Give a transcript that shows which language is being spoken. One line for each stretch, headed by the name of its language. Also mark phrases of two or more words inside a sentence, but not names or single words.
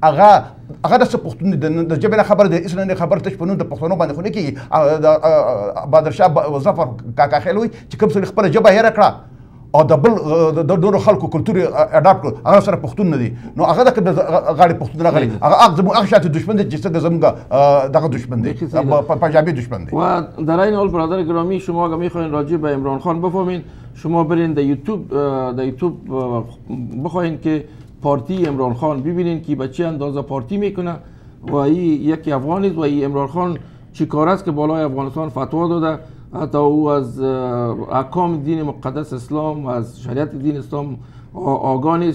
Pashto: هغه د څه پښتون د ژبې نه خبر دی هېڅ نه خبر تش په نوم د پښتنو باندې خو نه کېږي د بهادرشاه ظفر کاکا خیل وایي چې کوم سړي خپله ژبه هېره کړه او د بل د نورو خلکو کلتور اډاپټ کړو هغه سره پښتون نه دي نو هغه د غاړې پښتون راغلی هغه زموږ هغه شاته دشمن دی چې څنګه زموږ دغه دشمن دی پنجابی دشمن دی
Persian: و در این حال برادر گرامی شما اگه میخواین راجع به عمران خان بفهمین شما برین در یوتیوب بخواین که پارتی عمران خان ببینین که به چه اندازه پارتی میکنه و این یکی افغانی است و این عمران خان چی کار است که بالای افغانستان فتوا داده حتی او از احکام دین مقدس اسلام از شریعت دین اسلام آگاه نیست.